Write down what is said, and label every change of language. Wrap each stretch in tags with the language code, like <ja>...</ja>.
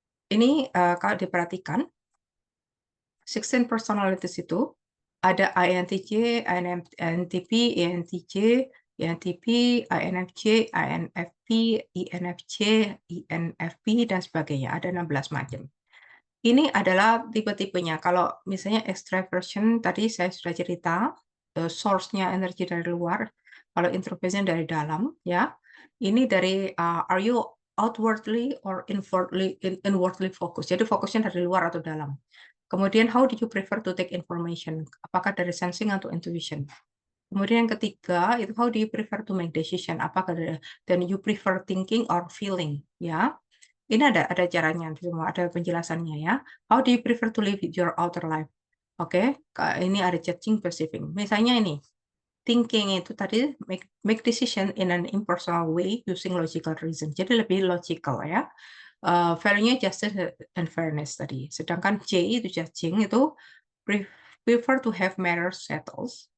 <id>Ini, kalau diperhatikan 16 personalities itu ada INTJ, INTP, INTJ, INTP, INFJ, INFP, INFJ, INFP, dan sebagainya. Ada 16 macam. Ini adalah tipe-tipenya. Kalau misalnya extraversion tadi saya sudah cerita, source-nya energi dari luar. Kalau introversion dari dalam, ya. Ini dari,</id> <en>are you outwardly or inwardly focused?</en> <id>Jadi fokusnya dari luar atau dalam. Kemudian</id> <en>how do you prefer to take information?</en> <id>Apakah dari</id> <en>sensing atau intuition?</en> <id>Kemudian yang ketiga itu</id> <en>how do you prefer to make decision?</en> <id>Apakah dan</id> <en>you prefer thinking or feeling, ya?</en> <id>Ini ada caranya semua, ada penjelasannya ya.</id> <en>How do you prefer to live your outer life?</en> <id>Oke, ini ada</id> <en>judging, perceiving.</en> <id>Misalnya ini,</id> <en>thinking</en> <id>itu tadi</id> <en>make decision in an impersonal way using logical reason.</en> <id>Jadi lebih logical ya. Value-nya</id> <en>justice and fairness</en> <id>tadi. Sedangkan J itu</id> <en>judging itu prefer to have matters settled.</en>